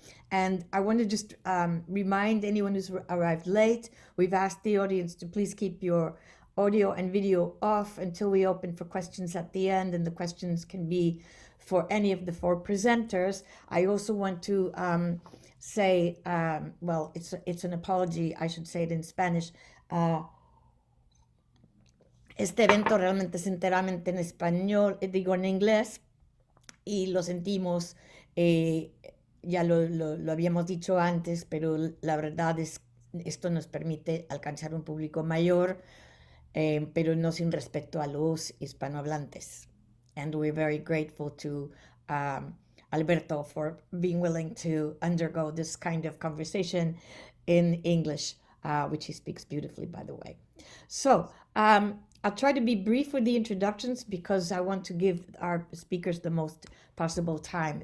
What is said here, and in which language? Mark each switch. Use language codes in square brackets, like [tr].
[en] And I want to just remind anyone who's arrived late, we've asked the audience to please keep your audio and video off until we open for questions at the end, and the questions can be for any of the four presenters. I also want to say, well, it's an apology, I should say it in Spanish. [es] Este evento realmente es enteramente en español, digo en inglés, y lo sentimos, ya lo habíamos dicho antes, pero la verdad es esto nos permite alcanzar un público mayor, pero no sin respeto a los hispanohablantes. [en] And we're very grateful to Alberto for being willing to undergo this kind of conversation in English, which he speaks beautifully, by the way. So I'll try to be brief with the introductions because I want to give our speakers the most possible time.